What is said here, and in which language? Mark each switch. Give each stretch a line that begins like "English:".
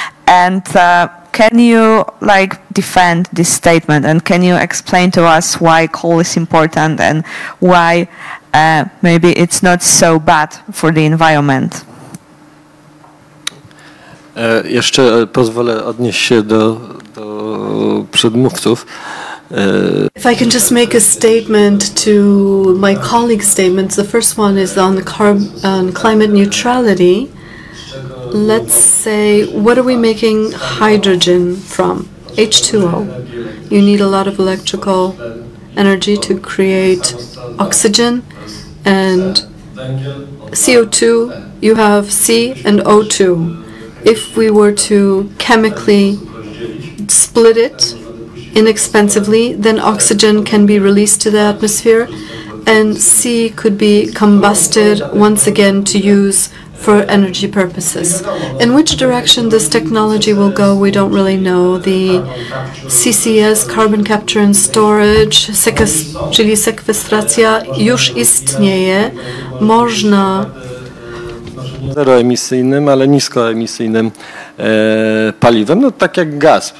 English: And can you defend this statement, and can you explain to us why coal is important and why maybe it's not so bad for the environment?
Polish: Jeszcze pozwolę odnieść się do przedmówców.
English: If I can just make a statement to my colleagues' statements. The first one is on climate neutrality. Let's say, what are we making hydrogen from? H2O. You need a lot of electrical energy to create oxygen, and CO2, you have C and O2. If we were to chemically split it inexpensively, then oxygen can be released to the atmosphere, and C could be combusted once again to use for energy purposes. In which direction this technology will go, we don't really know. The CCS, carbon capture and storage,
Polish: czyli sekwestracja, już istnieje. Można zeroemisyjnym, ale niskoemisyjnym paliwem, no tak jak gaz.